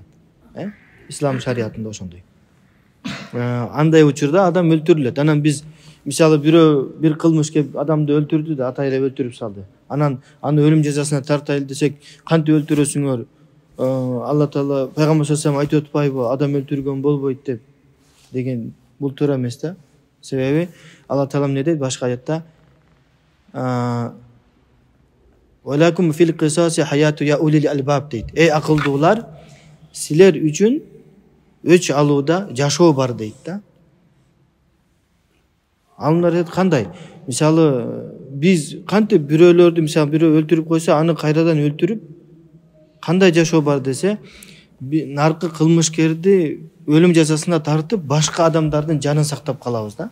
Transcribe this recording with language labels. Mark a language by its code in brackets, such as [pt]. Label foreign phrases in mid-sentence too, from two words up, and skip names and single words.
[ky] Ислам шариятында ошондой. Андай учурда адам өлтүрүлөт. Анан биз мисалы бирөө бир кылмыш кеп адамды өлтүрдү да, атайлап өлтүрүп салды. Анан аны өлүм жазасына тартайлы десек, кантип өлтүрөсүңөр? Алла Таала пайгамбар [ar] صلى الله عليه وسلم [ky] айтып атпайбы, адам өлтүргөн болбойт деп деген, бул туура эмес да. Себеби Алла Таала эмне дейт башка аятта? [ar] ولكم في القصاص حياة يا أولي الألباب дейт. [ky] Эй акылдуулар, силер үчүн өч алууда жашоо бар дейт да. Алымдар дейт кандай? Мисалы биз кантип бирөөлөрдү, мисалы бирөө өлтүрүп койсо, аны кайрадан өлтүрүп кандай жашоо бар десе, наркы кылмышкерди өлүм жазасына тартып, башка адамдардын жанын сактап калабыз да.